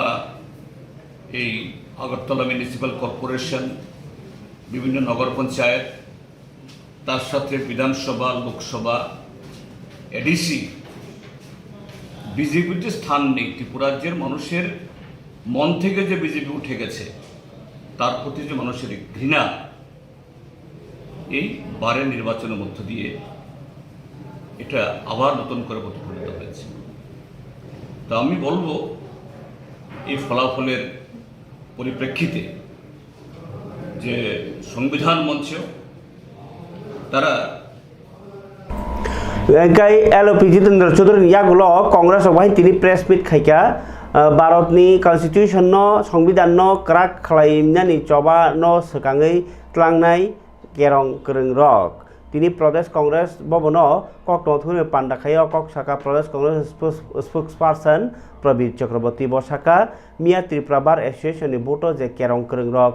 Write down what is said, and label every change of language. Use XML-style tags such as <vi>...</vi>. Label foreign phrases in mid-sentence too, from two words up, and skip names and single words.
<bn>এই আগরতলা মিউনিসিপ্যাল কর্পোরেশন, বিভিন্ন নগর পঞ্চায়েত, তার সাথে বিধানসভা, লোকসভা, এডিসি, বিজেপির যে স্থান নেই, ত্রিপুরা রাজ্যের মানুষের মন থেকে যে বিজেপি উঠে গেছে, তার প্রতি যে মানুষের ঘৃণা, এই বারের নির্বাচনের মধ্য দিয়ে এটা আবার নতুন করে প্রতিফলিত হয়েছে। তা আমি বলবো, এই ফলাফলের পরিপ্রেক্ষিতে যে সংবিধান মঞ্চ তারা</bn> <trp>LOP जितेन्द्र चौधरी यागुलो कांग्रेस बाहाय तिनि</trp> <en>press meet</en> <trp>खायका भारतनि कन्स्टिट्यूशन संविधान क्राक खालायनानि चबा सकाङै tlangनाय गेरं गोरों रक तिनि प्रदेश कांग्रेस भवन ककटथुनि पान्डाखायाव ककसाका प्रदेश कांग्रेस स्पोक्सपार्सन प्रबीर चक्रवर्ती बसाका मिया त्रिपुरा बार एसोसिएशन नि बोटो जे केरं गोरों रक</trp>